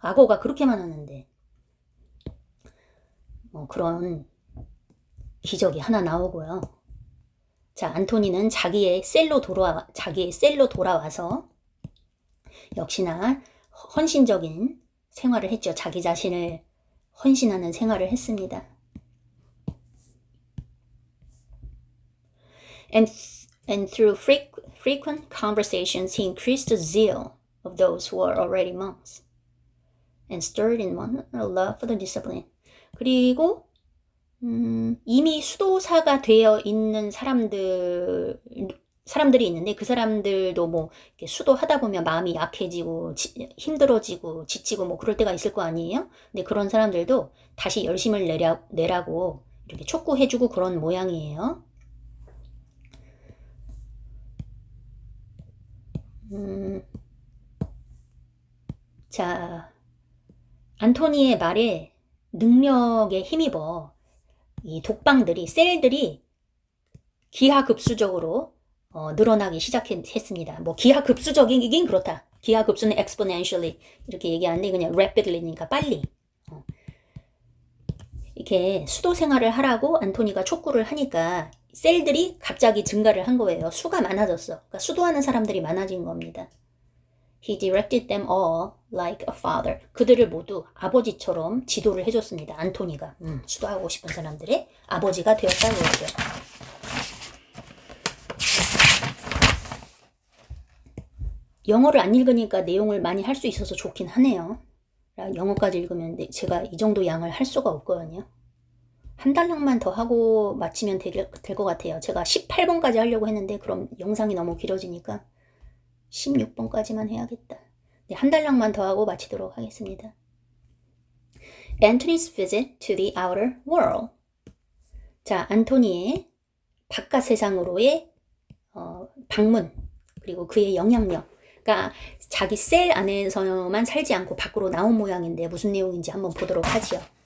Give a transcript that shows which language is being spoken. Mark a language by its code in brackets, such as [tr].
[ko] 악어가 그렇게 많았는데 그런 기적이 하나 나오고요. 자, 안토니는 자기의 셀로 돌아와서 역시나 헌신적인 생활을 했죠. 자기 자신을 헌신하는 생활을 했습니다. [en] And through frequent conversations, he increased the zeal of those who were already monks and stirred in one a love for the discipline. [ko] 그리고 이미 수도사가 되어 있는 사람들이 있는데 그 사람들도 뭐 이렇게 수도하다 보면 마음이 약해지고 힘들어지고 지치고 뭐 그럴 때가 있을 거 아니에요? 근데 그런 사람들도 다시 열심을 내라고 이렇게 촉구해주고 그런 모양이에요. 자, 안토니의 말에 능력에 힘입어 이 셀들이 기하급수적으로 늘어나기 시작했습니다. 뭐 기하급수적이긴 그렇다. 기하급수는 exponentially 이렇게 얘기하는데 그냥 rapidly니까 빨리. 이렇게 수도 생활을 하라고 안토니가 촉구를 하니까 셀들이 갑자기 증가를 한 거예요. 수가 많아졌어. 그러니까 수도하는 사람들이 많아진 겁니다. [en] He directed them all like a father. [ko] 그들을 모두 아버지처럼 지도를 해줬습니다. 안토니가 수도하고 싶은 사람들의 아버지가 되었다고 그러죠. 영어를 안 읽으니까 내용을 많이 할 수 있어서 좋긴 하네요. 영어까지 읽으면 제가 이 정도 양을 할 수가 없거든요. 한 달락만 더 하고 마치면 될 것 같아요. 제가 18번까지 하려고 했는데 그럼 영상이 너무 길어지니까 16번까지만 해야겠다. 네, 한 달락만 더 하고 마치도록 하겠습니다. [en] Antony's visit to the outer world. [ko] 자, 안토니의 바깥 세상으로의 방문, 그리고 그의 영향력. 그러니까 자기 셀 안에서만 살지 않고 밖으로 나온 모양인데 무슨 내용인지 한번 보도록 하지요.